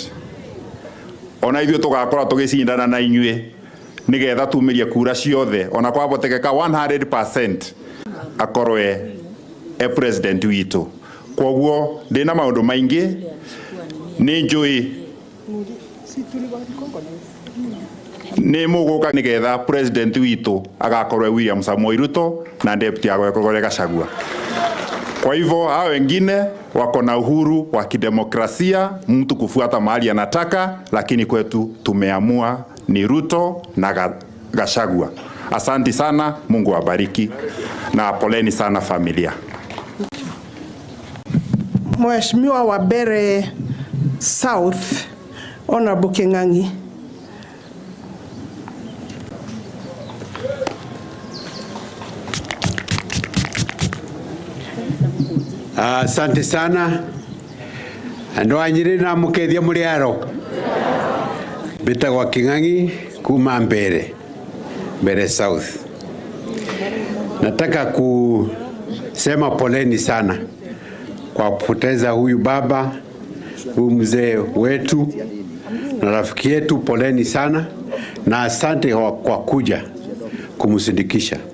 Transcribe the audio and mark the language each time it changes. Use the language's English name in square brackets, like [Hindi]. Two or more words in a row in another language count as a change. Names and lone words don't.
[Kikuyu] Ona ithuĩ tugakora tugicindana na inyuĩ nigetha tumirie kura ciothe, ona kwabotekeka 100% akorwe president witu. Koguo ndina maundu maingi ni njui ni muguka nigetha president witu agakorwe William Samoei Ruto na deputy agakorwe Gachagua. [Swahili] Kwa hivyo hao wengine wako na uhuru wa kidemokrasia, mtu kufuata mahali anataka, lakini kwetu tumeamua ni Ruto na Gachagua. Asante sana, Mungu awabariki na poleni sana familia. Mheshimiwa wa Bere South, Honorable King'ang'i. Asante sana. [Kikuyu] Andu a Nyeri na mukethia muriaro. Betagwa King'ang'i kuma Bere South. [Swahili] Nataka kusema poleni sana kwa kupoteza huyu baba, huyu mzee wetu na rafiki yetu. Poleni sana, na asante kwa kuja kumsindikisha.